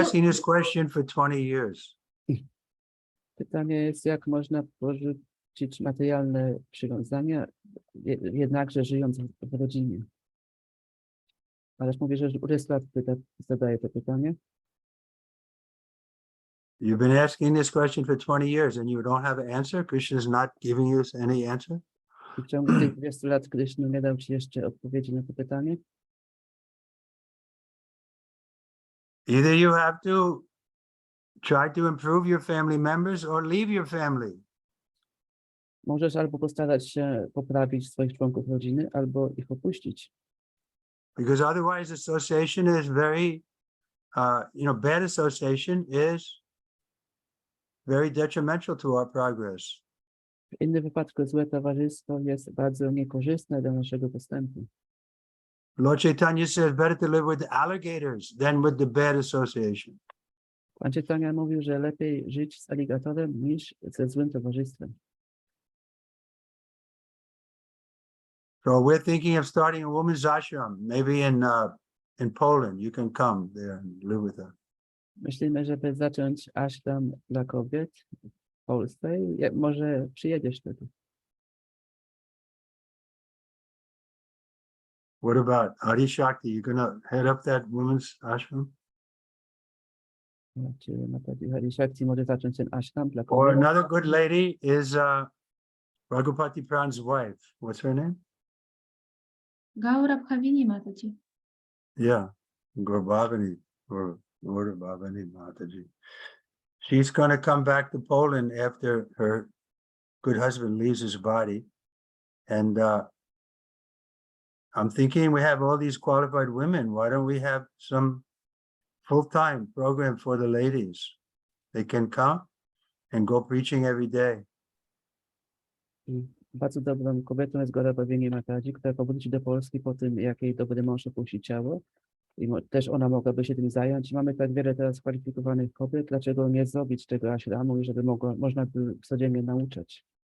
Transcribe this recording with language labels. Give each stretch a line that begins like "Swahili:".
English: asking this question for 20 years.
Polish: Pytanie jest, jak można porzucić materialne przywiązania, jednakże żyjąc w rodzinie. Ależ mówię, że już 20 lat zadaje to pytanie.
English: You've been asking this question for 20 years and you don't have an answer? Krishna is not giving you any answer?
Polish: I w ciągu tych 20 lat Krishna nie dał ci jeszcze odpowiedzi na to pytanie.
English: Either you have to try to improve your family members or leave your family.
Polish: Możesz albo postarać się poprawić swoich członków rodziny, albo ich opuścić.
English: Because otherwise association is very, bad association is very detrimental to our progress.
Polish: W innym wypadku złe towarzystwo jest bardzo niekorzystne dla naszego postępu.
English: Lord Chaitanya says better to live with alligators than with the bad association.
Polish: Pan Chaitanya mówił, że lepiej żyć z aligatorem niż ze złym towarzystwem.
English: So we're thinking of starting a women's ashram, maybe in Poland. You can come there and live with us.
Polish: Myślimy, żeby zacząć ashram dla kobiet w Polsce i może przyjedziesz wtedy.
English: What about Adi Shakti? You're gonna head up that women's ashram?
Polish: Czy Mataji Hari Shakti może zacząć ten ashram dla
English: Or
Polish: kobiet?
English: another good lady is Raghupati Pran's wife. What's her name? Gaura Bhavini Mataji. Yeah, Gaurbhavani or Gaurbhavani Mataji. She's going to come back to Poland after her good husband leaves his body. And I'm thinking we have all these qualified women. Why don't we have some full-time program for the ladies? They can come and go preaching every day.
Polish: I bardzo dobrą kobietą jest Gaurbhavini Mataji, która powróci do Polski po tym, jak jej dobry mąż opuści ciało. I też ona mogłaby się tym zająć. Mamy tak wiele teraz kwalifikowanych kobiet. Dlaczego nie zrobić tego ashramu i żeby można by codziennie nauczać?